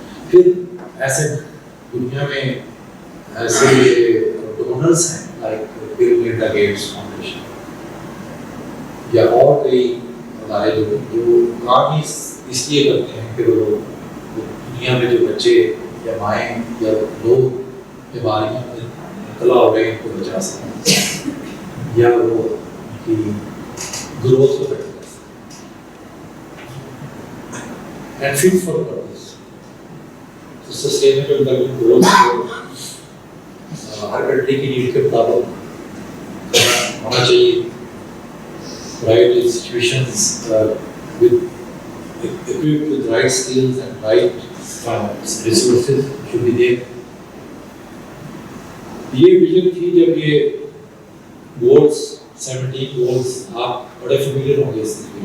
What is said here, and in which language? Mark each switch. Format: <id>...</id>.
<hi>फिर ऐसे दुनिया में ऐसे डोनर्स हैं like bill Melinda Gates foundation या और कई अदारे जो काम ही इसलिए करते हैं कि वो दुनिया में जो बच्चे या माएँ या लोग बीमारियों में मुबतला हो रहे हैं उनको बचा सकें या वो उनकी ग्रोथ को बेटर कर सकें।</hi> <en>And fit for purpose. So sustainable development goals</en> <hi>हर country की नीड के मुताबिक होना चाहिए।</hi> <en>Right institutions equipped with right skills and right resources should be there.</en> <hi>ये विजन थी जब ये goals 17 goals आप बड़े familiar होंगे इससे।</hi>